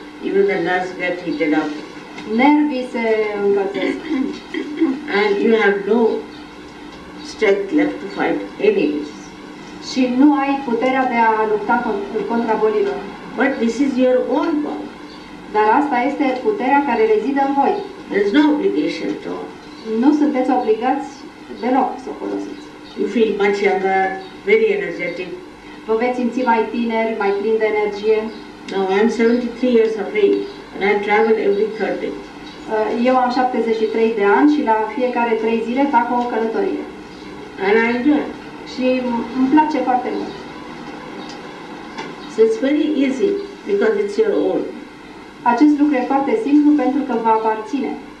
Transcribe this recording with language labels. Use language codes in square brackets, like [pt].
[en] Even the nerves get heated up. [ro] Nervii se încălzesc. [en] And you have no strength left to fight enemies. [ro] Și nu ai puterea de a lupta contra bolilor. [en] But this is your own power. [ro] Dar asta este puterea care rezidă în voi. [en] There is no obligation at all. [ro] Nu sunteți obligați deloc să o folosiți. [en] You feel much younger, very energetic. [ro] Vă veți simți mai tineri, mai plini de energie. [en] Now I am 73 years of age and I travel every third day. [ro] Eu am 73 de ani și la fiecare 3 zile fac o călătorie. [en] And I enjoy it. [ro] Și îmi place foarte mult. [en] So it's very easy because it's your own. [ro] Acest lucru e foarte simplu pentru că vă aparține.